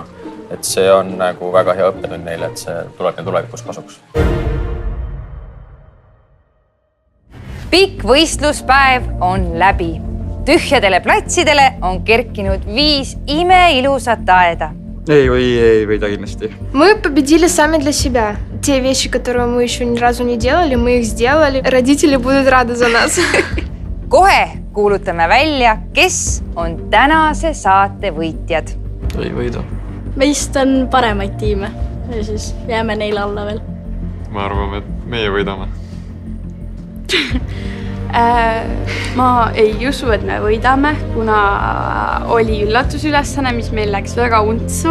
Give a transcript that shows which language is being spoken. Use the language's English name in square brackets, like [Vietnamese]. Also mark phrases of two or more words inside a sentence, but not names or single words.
[Estonian] Et see on nagu väga hea õppetund neile, et see tuleb neil tulevikus kasuks. Pikk võistluspäev on läbi. Tühjadele platsidele on kerkinud 5 imeilusat aeda. Ei võida kindlasti. [Russian] Мы победили сами для себя. Те вещи, которые мы еще ни разу не делали, мы их сделали. Родители будут рады за нас. [Estonian] Kohe kuulutame välja, kes on tänase saate võitjad. Ei võida. Meist on paremaid tiime ja siis jääme neile alla veel. Ma arvame, et meie võidame. Ma ei usu, et me võidame, kuna oli üllatusülesanne, mis meil läks väga untsu.